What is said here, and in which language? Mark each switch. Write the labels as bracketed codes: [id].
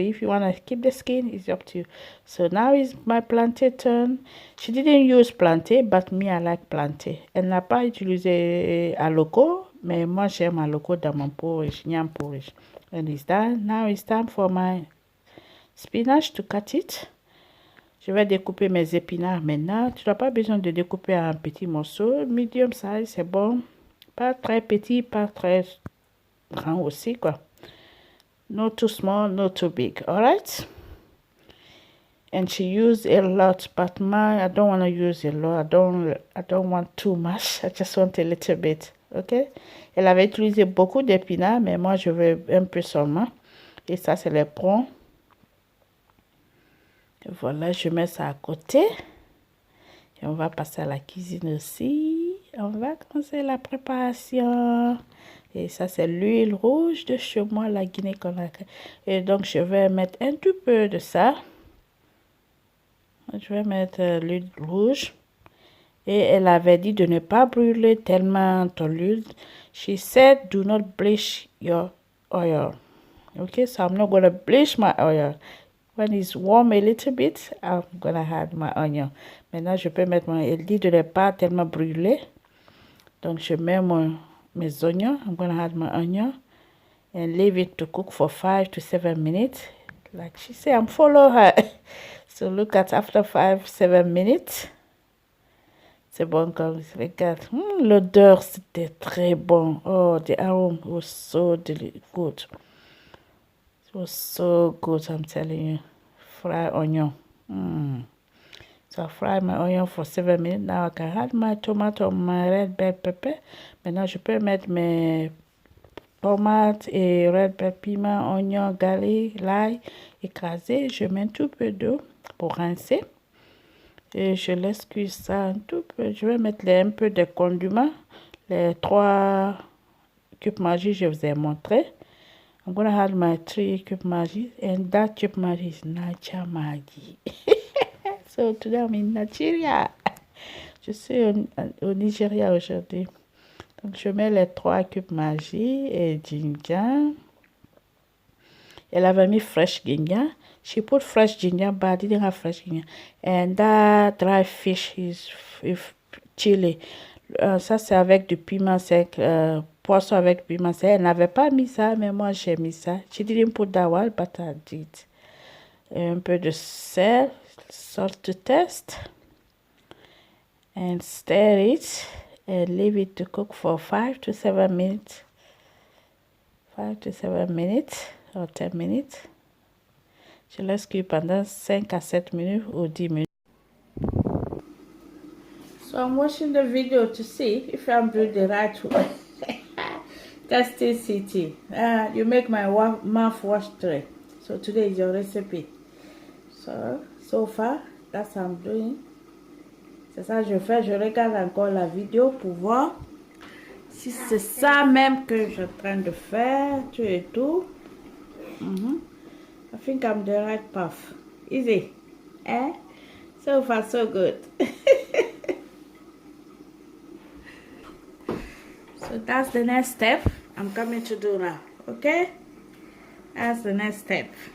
[en] If you want to keep the skin, it's up to you. So now is my plantain turn. She didn't use plantain, but me, I like plantain. [fr] Elle n'a pas utilisé aloko, mais moi, j'aime aloko dans mon porridge, [en] yam porridge. And it's done. Now it's time for my spinach to cut it. [fr] Je vais découper mes épinards maintenant. Tu n'as pas besoin de découper en petits morceaux. [en] Medium size, [fr] c'est bon. Pas très petit, pas très grand aussi, quoi. [en] Not too small, not too big. All right? And she used a lot, but I don't want to use a lot. I don't want too much. I just want a little bit. OK? [fr] Elle avait utilisé beaucoup d'épinards, mais moi, je veux un peu seulement. Et ça, c'est les prons. Voilà, je mets ça à côté. Et on va passer à la cuisine aussi. On va commencer la préparation. Et ça, c'est l'huile rouge de chez moi, la Guinée-Conakry. Et donc, je vais mettre un tout peu de ça. Je vais mettre l'huile rouge. Et elle avait dit de ne pas brûler tellement ton huile. [en] She said, do not bleach your oil. Okay, so I'm not going to bleach my oil. When it's warm a little bit, I'm going to add my onion. [fr] Maintenant, je peux mettre elle dit de ne pas tellement brûler. Donc, je mets mon [en] my onion. I'm gonna add my onion and leave it to cook for 5 to 7 minutes. Like she said, I'm follow her. So look at after 5-7 minutes. C'est bon comme regarde. L'odeur c'était très bon. Oh, the aroma was so good. It was so good, I'm telling you. Fried onion. So I fried my onion for 7 minutes. Now I can add my tomato, my red bell pepper. [fr] Maintenant, je peux mettre mes tomates et [en] red bell [fr] piment, oignon, [en] garlic, [fr] l'ail écrasé. Je mets un tout peu d'eau pour rincer. Et je laisse cuire ça un tout peu. Je vais mettre un peu de condiments. Les 3 cubes Maggi, je vous ai montré. [en] I'm going to add my 3 cube Maggi. And that cube Maggi is Nacha Maggi. So today I'm in Nigeria. [fr] Je suis au Nigeria aujourd'hui. Donc je mets les 3 cubes Maggi et [en] ginger. [fr] Elle avait mis [en] fresh ginger. She put fresh ginger, but I didn't have fresh ginger. And that dry fish is chili. [fr] Ça, c'est avec du piment sec. Poisson avec piment sec. Elle n'avait pas mis ça, mais moi, j'ai mis ça. [en] She didn't put that one, but I did. [fr] Et un peu de sel. [en] Salt to taste. And stir it. And leave it to cook for 5 to 7 minutes. 5 to 7 minutes. Or 10 minutes. Je laisse cuire pendant 5 à 7 minutes ou 10 minutes. So I'm watching the video to see if I'm doing the right way. Tasty City. You make my mouth wash dry. So today is your recipe. So far, that's what I'm doing. [fr] C'est ça que je fais. Je regarde encore la vidéo pour voir si c'est ça même que je suis en train de faire. Tout et tout. [en] I think I'm the right path. Easy. Eh? So far, so good. So that's the next step I'm coming to do now. Okay? That's the next step.